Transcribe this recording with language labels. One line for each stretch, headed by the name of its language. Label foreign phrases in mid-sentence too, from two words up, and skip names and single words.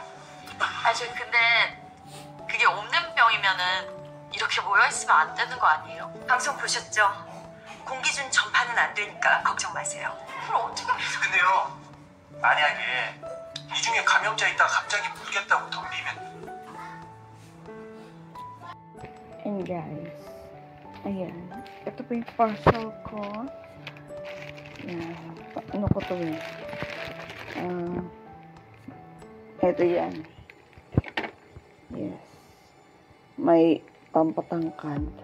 Korean: 근데 그게 없는 병이면은 이렇게 모여있으면 안 되는 거 아니에요? 방송 보셨죠? 공기준 전파는 안 되니까 걱정 마세요. 그럼 어떻게 근데요, 만약에 이 중에 감염자 있다가 갑자기 물겠다고 덤비면
English: And guys, ayan.
Filipino: Ito po yung parcel ko. Ayan. Ano ko to ito yan. Yes. May pampatangkad.